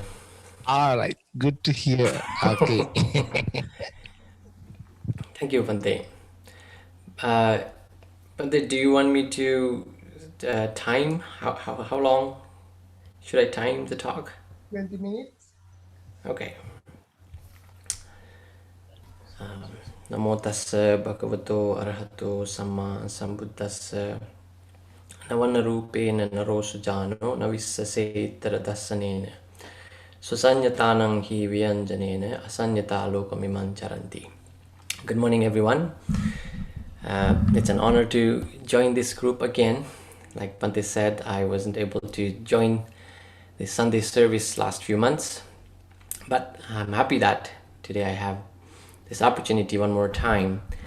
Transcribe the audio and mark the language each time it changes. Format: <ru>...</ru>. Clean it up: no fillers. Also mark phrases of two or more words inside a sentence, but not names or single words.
<en>All right, good to hear. Okay. Thank you, Bhante. Bhante, do you want me to time? How long should I time the talk? 20 minutes. Okay.</en> <pi>Namo tassa bhagavato arahato samma sambuddhassa navana rupena naro sujano navissase taradassanena susanyatanang hi vyanjanena asanyata lokamiman charanti.</pi> <en>Good morning, everyone. It's an honor to join this group again. Like Bhante said, I wasn't able to join the Sunday service last few months, but I'm happy that today I have this opportunity one more time.</en>